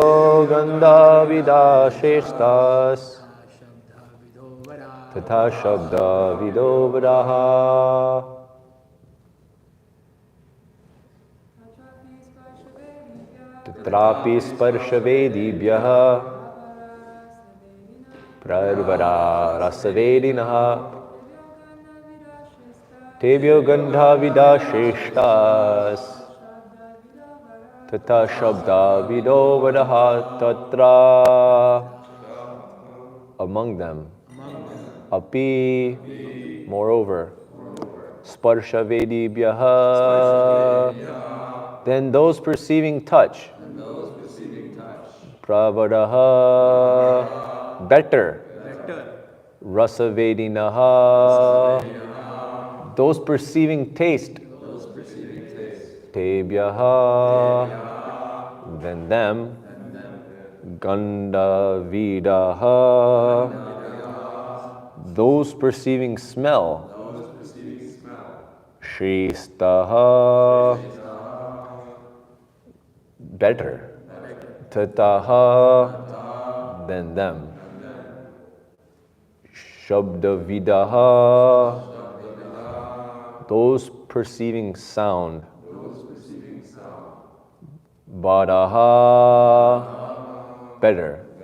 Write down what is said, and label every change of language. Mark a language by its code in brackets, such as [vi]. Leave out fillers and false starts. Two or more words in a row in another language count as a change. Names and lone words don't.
[sa] Tebhyo gandha vidasheshtas Tata shabda vidovadaha Tatrapi sparshavedibhyaha Prarvara rasavedinaha Tebhyo gandha vidasheshtas Tata shabda vidovadaha tatra [en] among them. Api, moreover, [sa] sparsha vedibhyaha, [en] then those perceiving touch, pravadaha, better, [sa] rasa vedinaha, [en] those perceiving taste, tebhyaha, then them, [sa] gandha vidaha, [en] those perceiving smell, shristaha, better, tataha, than them, [sa] shabda vidaha, [en] those perceiving sound, badaha, better.